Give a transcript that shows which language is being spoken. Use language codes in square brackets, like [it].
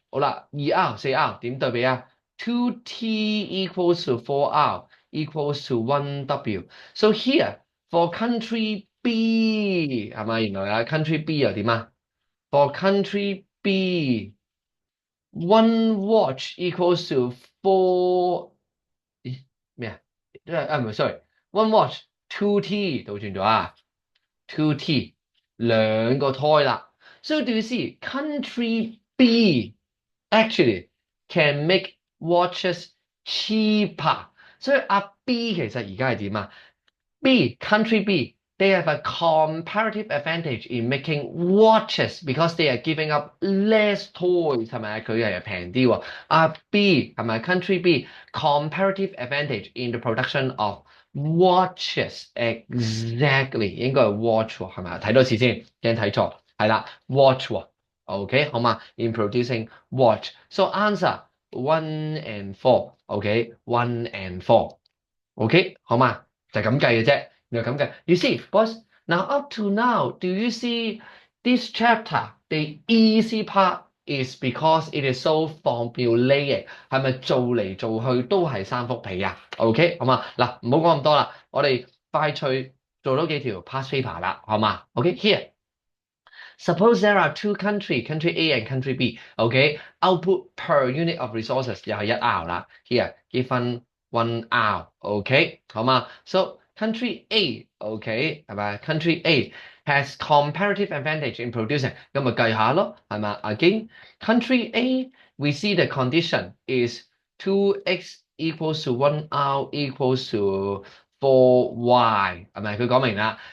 [en] 好啦，2R 4R [yue] 點對比啊？ [en] 2T equals to 4R equals to 1 W. So here for country B [yue] 係咪？原來啊 country B 又點啊？ [en] For country B, 1 watch equals to 4。 [yue] 咦咩啊？唔係 sorry，1 watch 2T 倒轉咗啊，2T 兩個胎啦。 [en] So do you see country B actually can make watches cheaper？ [yue] 所以阿 B 其實而家係點啊？ [en] B country B they have a comparative advantage in making watches because they are giving up less toys [yue] 係咪啊？佢係平啲喎。阿 B 係咪 country B [en] comparative advantage in the production of watches exactly [yue] 應該係 watch 喎係咪啊？睇多次先，驚睇錯係啦 watch 喎。 [en] OK [yue] 好嘛？ [en] In producing watch so answer 1 and 4 OK 1 and 4 OK 好嘛？ [yue] 就咁計嘅啫。原來咁嘅。 [en] You see, boys, now up to now, do you see this chapter? The easy part is because it is so formulaic。 [yue] 係咪做嚟做去都係三幅皮啊？OK，好嘛？嗱，唔好講咁多啦，我哋快脆做多幾條 past paper 啦，好嘛？OK，here。 [en] Suppose there are two country A and country B. Okay, output per unit of resources [yue] 又係一 R 啦。 [en] Here given 1 R. Okay，好嘛？So country A，OK 係咪？Country A has comparative advantage in producing， [yue] 咁咪計下咯， [en] 係咪？Again, country A we see the condition is 2x equals to 1 R equals to 4y，係咪？佢講明啦。